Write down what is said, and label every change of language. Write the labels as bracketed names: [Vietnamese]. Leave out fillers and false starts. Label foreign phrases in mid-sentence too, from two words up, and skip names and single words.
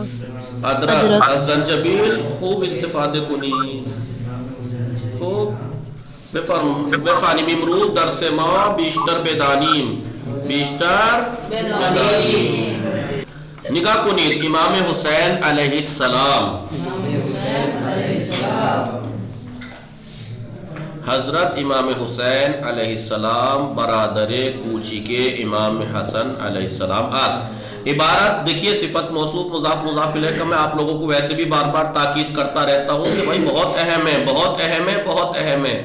[Persian] ادرک از زنجبیل خوب استفاده کنید. خوب بفرماییم امروز درس ما بیشتر بدانیم. نگاه کنید امام حسین [Arabic] علیه السلام، [Persian] حضرت امام حسین [Arabic] علیہ السلام [Persian] برادر کوچی کے امام حسن [Arabic] علیہ السلام [Persian] است. [Urdu] عبارت دیکھیے صفت موصوف مضاف مضاف الیہ کا میں آپ لوگوں کو ویسے بھی بار بار تاکید کرتا رہتا ہوں کہ بھائی بہت اہم ہے، بہت اہم ہے، بہت اہم ہے.